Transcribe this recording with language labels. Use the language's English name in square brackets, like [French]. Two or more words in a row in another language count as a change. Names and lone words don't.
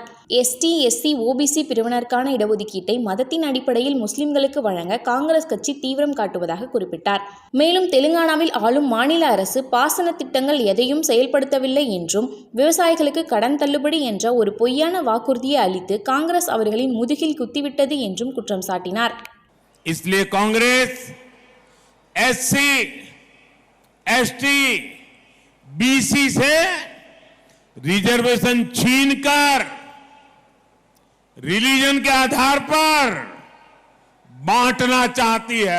[Tamil] எஸ்டி, எஸ்சி, ஓபிசி பிரிவினருக்கான இடஒதுக்கீட்டை மதத்தின் அடிப்படையில் முஸ்லிம்களுக்கு வழங்க காங்கிரஸ் கட்சி தீவிரம் காட்டுவதாக குறிப்பிட்டார். மேலும் தெலுங்கானாவில் ஆளும் மாநில அரசு பாசன திட்டங்கள் எதையும் செயல்படுத்தவில்லை என்றும், விவசாயிகளுக்கு கடன் தள்ளுபடி என்ற ஒரு பொய்யான வாக்குறுதியை அளித்து காங்கிரஸ் அவர்களின் முதுகில் குத்திவிட்டது என்றும் குற்றம் சாட்டினார். [Hindi] इसलिए कांग्रेस एससी, एसटी, बीसी से रिजर्वेशन छीनकर रिलीजन के आधार पर बांटना चाहती है।